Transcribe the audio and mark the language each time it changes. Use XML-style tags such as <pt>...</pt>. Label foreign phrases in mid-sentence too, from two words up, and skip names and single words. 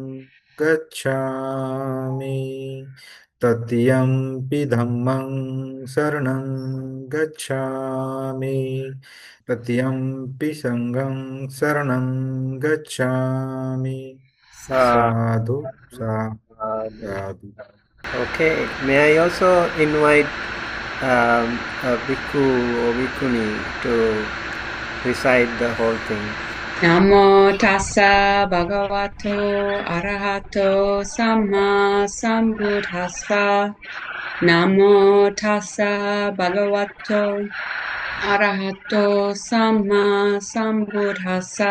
<pi>गच्छामि तृतीयंपि धम्मं शरणं गच्छामि तृतीयंपि संघं शरणं गच्छामि साधु साधु.</pi> <en>Okay. May I also invite a bhikkhu or bhikkhuni to recite the whole thing?</en> <pi>Namo tassa bhagavato arahato samma sambuddhassa. Namo tassa bhagavato arahato samma sambuddhassa.</pi>